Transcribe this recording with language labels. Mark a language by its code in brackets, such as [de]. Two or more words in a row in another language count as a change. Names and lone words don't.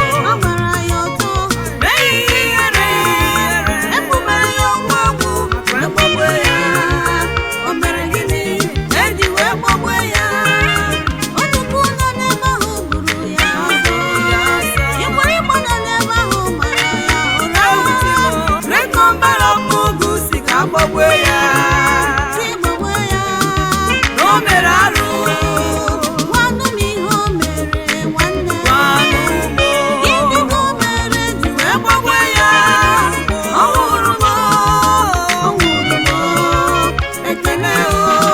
[ig] A gbara ya ọtọ. Mee ya ihere. Egbubere ya ọgwụ ọgwụ wee gbagbuo ya. O mere gịnị? Eji wee gbagbuo ya. Otu puku nọ n'ebe ahụ gburu ya ọzọ. Igwe igwe nọ n'ebe ahụ mara ya ụra. [en] Great number of [ig] mugu si ka gbagbuo ya. Si gbagbuo ya. Na o mere arụ. Gwanụ m ihe o mere, nwanne. Gwanụ m. Gịnị ka o mere ji wee gbagbuo ya? Ọ nwụrụ m. Ọ nwụrụ m. Ekele o.